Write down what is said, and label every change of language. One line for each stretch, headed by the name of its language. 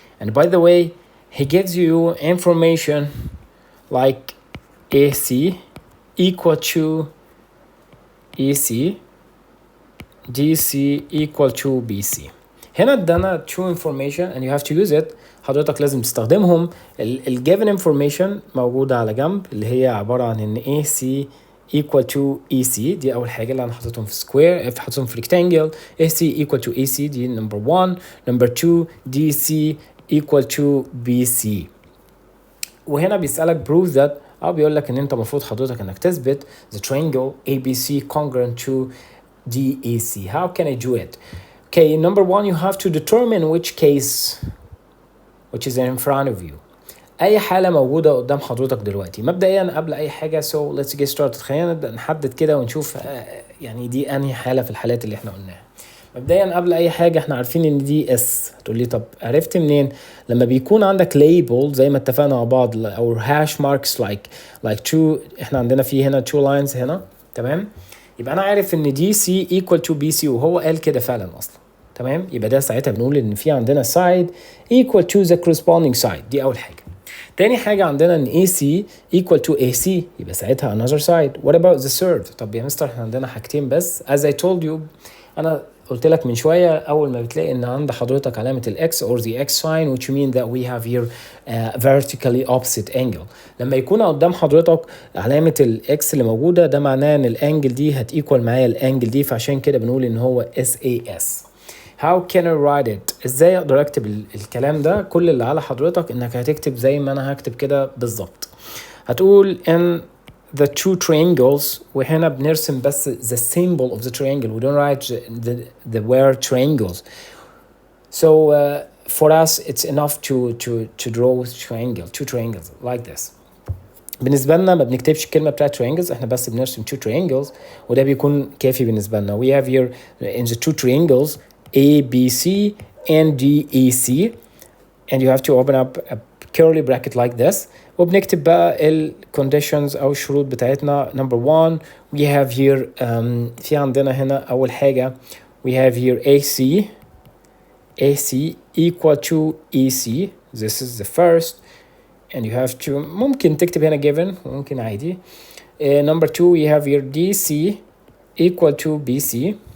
English: And by the way, he gives you information like AC equal to EC, DC equal to BC.
Arabic: هنا ادانا
English: two information and you have to use it.
Arabic: حضرتك لازم تستخدمهم. ال
English: given information
Arabic: موجودة على جنب اللي هي عبارة عن ان AC equal to EC، دي أول حاجة اللي أنا حطيتهم في square، حطيتهم في rectangle.
English: AC equal to EC دي number 1. number 2 DC equal to BC.
Arabic: وهنا بيسألك
English: prove that،
Arabic: أو بيقول لك إن أنت المفروض حضرتك إنك تثبت
English: the triangle ABC congruent to DEC. How can I do it? Okay, number 1 you have to determine which case which is in front of you.
Arabic: اي حاله موجوده قدام حضرتك دلوقتي. مبدئيا قبل اي حاجه
English: so let's get started،
Arabic: خلينا نبدا نحدد كده ونشوف يعني دي انهي حاله في الحالات اللي احنا قلناها. مبدئيا قبل اي حاجه احنا عارفين ان دي اس. هتقول لي طب عرفت منين؟ لما بيكون عندك label زي ما اتفقنا مع بعض او
English: hash marks like two،
Arabic: احنا عندنا في هنا two lines هنا، تمام؟ يبقى انا عارف ان دي سي equal to بي سي، وهو قال كده فعلا اصلا، تمام؟ يبقى ده ساعتها بنقول ان في عندنا
English: side equal to the corresponding side.
Arabic: دي اول حاجه. تاني حاجة عندنا ان
English: AC equal to AC،
Arabic: يبقى ساعتها
English: another side. What about the third؟
Arabic: طب يا مستر احنا عندنا حاجتين بس.
English: As I told you،
Arabic: انا قلت لك من شوية أول ما بتلاقي ان عند حضرتك علامة الX
English: or the X sign which mean that we have here vertically opposite angle.
Arabic: لما يكون قدام حضرتك علامة الX اللي موجودة، ده معناه ان الانجل دي هتيكوال معايا الانجل دي، فعشان كده بنقول ان هو SAS.
English: How can I write it؟
Arabic: ازاي اقدر اكتب الكلام ده؟ كل اللي على حضرتك انك هتكتب زي ما انا هكتب كده بالظبط.
English: هتقول in the two triangles،
Arabic: وهنا بنرسم بس
English: the symbol of the triangle. We don't write the word triangles. So for us it's enough to draw two triangles like this.
Arabic: بالنسبة لنا ما بنكتبش الكلمة بتاعت triangles، احنا بس بنرسم
English: two triangles
Arabic: وده بيكون كافي بالنسبة لنا.
English: We have here in the two triangles ABC and DEC, and you have to open up a curly bracket like this.
Arabic: وبنكتب بقى ال conditions أو الشروط بتاعتنا.
English: number 1 we have here
Arabic: في عندنا هنا أول حاجة
English: we have here AC equal to EC. this is the first, and you have to
Arabic: ممكن تكتب هنا given، ممكن عادي.
English: number 2 we have here DC equal to BC.